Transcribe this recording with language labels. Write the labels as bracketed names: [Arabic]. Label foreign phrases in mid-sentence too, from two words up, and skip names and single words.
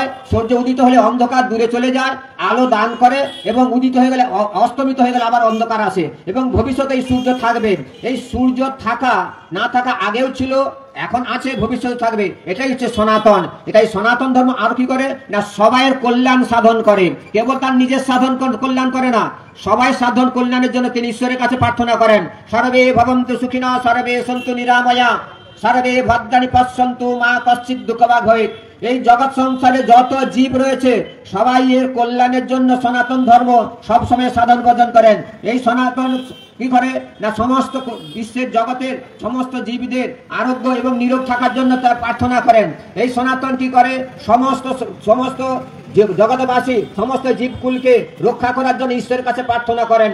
[Bangla] সূর্য উদিত হলে অন্ধকার দূরে চলে যায়, আলো দান করে, এবং উদিত হয়ে গেলে অস্তমিত হয়ে গেলে আবার অন্ধকার আসে, এবং ভবিষ্যতে এই সূর্য থাকবে। এই সূর্য থাকা না থাকা আগেও ছিল, এখন আছে, ভবিষ্যতে থাকবে। এটাই হচ্ছে সনাতন। এটাই সনাতন ধর্ম। আর কি করে না, সবাইয়ের কল্যাণ সাধন করে, কেবল তার নিজের সাধন কল্যাণ করে না, সবাই সাধন কল্যাণের জন্য তিনি ঈশ্বরের কাছে প্রার্থনা করেন। [Sanskrit] সর্বে ভবন্তু সুখিনা সর্বে সন্তু নিরাময়া সর্বে ভদ্রাণি পশ্যন্তু মা কশ্চিৎ দুঃখভাগ ভবেৎ। [Bangla] এই জগৎ সংসারে যত জীব রয়েছে সবাই এর কল্যাণের জন্য সনাতন ধর্ম সবসময় সাধন ভজন করেন। এই সনাতন কি করে না, সমস্ত বিশ্বের জগতের সমস্ত জীবদের আরোগ্য এবং নিরোগ থাকার জন্য তার প্রার্থনা করেন। এই সনাতন কি করে, সমস্ত জগৎবাসী সমস্ত জীবকুলকে রক্ষা করার জন্য ঈশ্বরের কাছে প্রার্থনা করেন।